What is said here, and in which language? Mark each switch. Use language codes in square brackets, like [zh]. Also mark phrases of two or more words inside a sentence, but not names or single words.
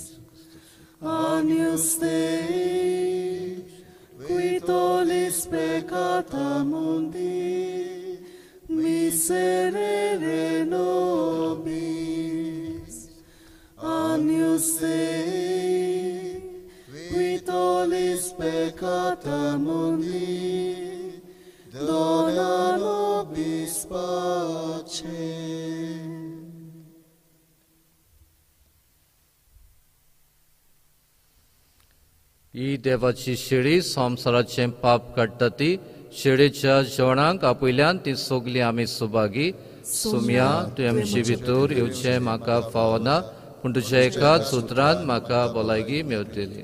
[la] Agnus Dei, qui tollis peccata mundi, miserere nobis. Agnus Dei, qui tollis peccata mundi, dona nobis pacem. [kok] ही देवाची शेळी संवसाराचें पाप काडटा ती शेळेच्या जेवणाक आपयल्यान ती सोगली आमी सुभागी. सुम्या तुवें आमचे भितर येवचें म्हाका फावना पूण तुज्या एकाच उतरांत म्हाका भलायकी मेवतली.